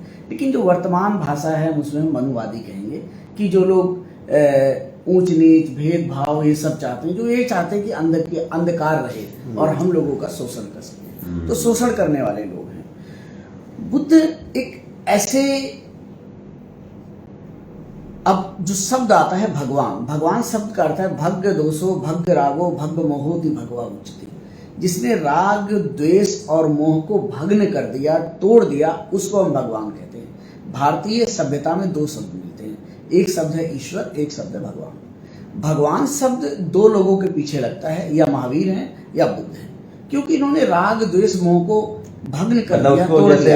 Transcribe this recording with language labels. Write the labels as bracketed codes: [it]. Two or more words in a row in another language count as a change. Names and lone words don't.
[hi] लेकिन जो वर्तमान भाषा है उसमें हम मनुवादी कहेंगे कि जो लोग ऊंच नीच भेदभाव ये सब चाहते हैं, जो ये चाहते हैं कि अंदर के अंधकार रहे और हम लोगों का शोषण कर सकें, तो शोषण करने वाले लोग हैं। बुद्ध एक ऐसे, अब जो शब्द आता है भगवान, भगवान शब्द का अर्थ है [pi] भग्ग दोषो भग्ग रागो भग्ग मोहोति भगवा उच्चति, [hi] जिसने राग द्वेष और मोह को भग्न कर दिया, तोड़ दिया, उसको हम भगवान कहते हैं। भारतीय सभ्यता में दो शब्द मिलते हैं, एक शब्द है ईश्वर, एक शब्द है भगवान। भगवान शब्द दो लोगों के पीछे लगता है, या महावीर हैं या बुद्ध हैं, क्योंकि इन्होंने राग द्वेष मोह को भग्न कर दिया, तोड़ दिया,